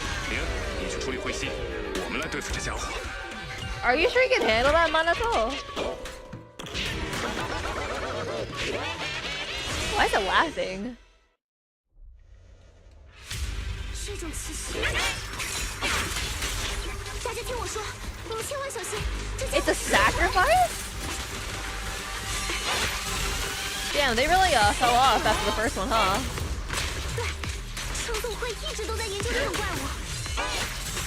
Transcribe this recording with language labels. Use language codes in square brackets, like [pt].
[zh] 明，你去处理彗星，我们来对付这家伙。 [en] Are you sure you can handle that, Manato? Why is it laughing? [zh] 是一种气息。大家听我说，你们千万小心。 [en] It's a sacrifice? Damn, they really fell off after the first one, huh? [zh] 对，圣总会一直都在研究这种怪物。